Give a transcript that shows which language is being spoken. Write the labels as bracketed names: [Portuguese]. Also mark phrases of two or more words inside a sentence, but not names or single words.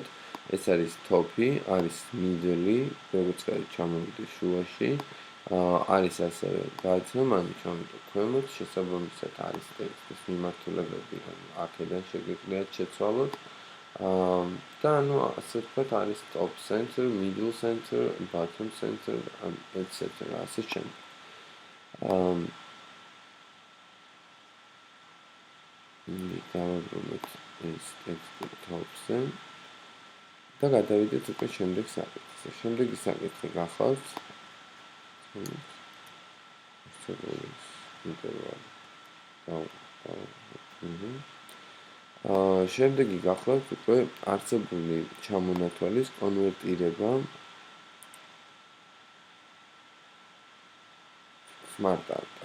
[Georgian] ეს არის top-ი, არის middle-ი, როგორც ჩამოვიდეს შუაში. არის ასევე გააცნო, ანუ ჩამოვიდა ქვემოთ, შესაბამისად არის ტექსტის მიმართულებები, რომ აქედან შეგიძლიათ შეცვალოთ. და ანუ ასე ვთქვათ, არის [English] top center, middle center, bottom center, etc. [Georgian] ასე შემდეგ. დავაბრუნოთ ეს ტექსტი top-ზე და გადავიდეთ უკვე შემდეგ საკითხზე. შემდეგი საკითხი გახლავთ შემდეგი გახლავთ უკვე არსებული ჩამონათვალის კონვერტირება smart art-ად.